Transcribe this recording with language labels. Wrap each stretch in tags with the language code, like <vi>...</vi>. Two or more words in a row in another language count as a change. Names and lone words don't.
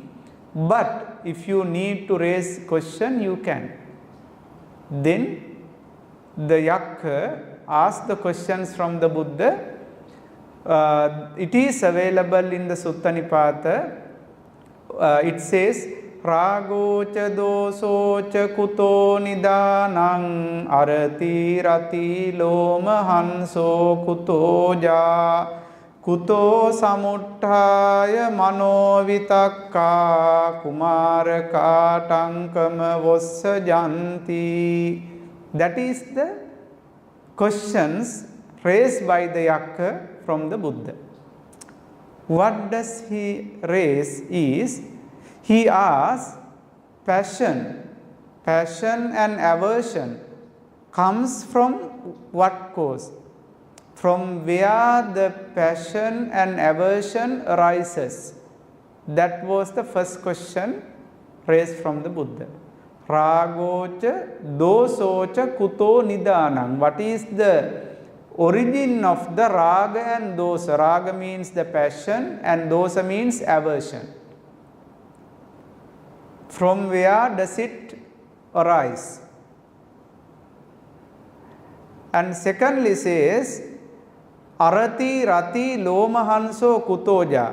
<en>But if you need to raise question, you can. Then the Yakka asked the questions from the Buddha. It is available in the Sutta Nipata. It says,</en> <pi>Ragocha dosocha kuto nidanang arati rati loma hanso kuto ja kuto samuttaya manovitakka kumaraka tankama vossa janti.</pi> <en>That is the questions raised by the Yakka from the Buddha. What does he raise is, he asks, passion and aversion comes from what cause? From where the passion and aversion arises? That was the first question raised from the Buddha.</en> <pi>Ragocha dosocha kuto nidanang.</pi> <en>What is the origin of the raga and dosa? Raga means the passion and dosa means aversion. From where does it arise? And secondly says,</en> <pi>arati rati lomahanso kutoja.</pi>